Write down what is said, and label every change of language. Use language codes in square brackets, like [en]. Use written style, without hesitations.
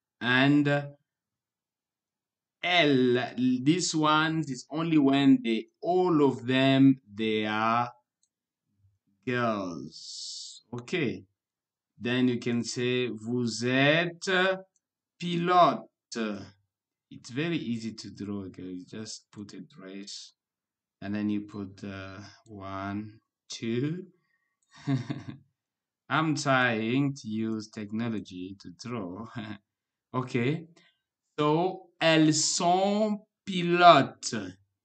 [en] And L, this one is only when they all of them they are girls. Okay. Then you can say [fr] vous êtes pilote. [en] It's very easy to draw. Okay, you just put a dress and then you put one, two. I'm trying to use technology to draw. Okay. [fr] So elles sont pilotes.